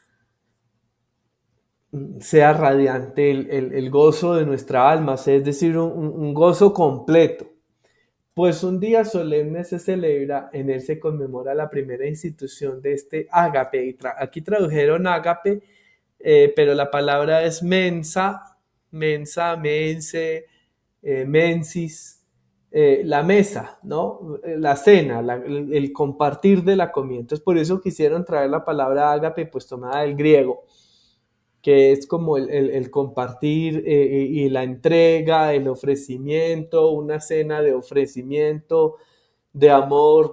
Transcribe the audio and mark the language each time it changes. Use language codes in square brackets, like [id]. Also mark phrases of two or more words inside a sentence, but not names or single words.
[es] Sea radiante el gozo de nuestra alma, es decir, un gozo completo. Pues un día solemne se celebra, en él se conmemora la primera institución de este ágape. Aquí tradujeron ágape, pero la palabra es [la] mensa, mensa, mense, mensis, [es] la mesa, ¿no? La cena, el compartir de la comida. Entonces por eso quisieron traer la palabra ágape, pues tomada del griego, que es como el compartir y la entrega, el ofrecimiento, una cena de ofrecimiento, de amor.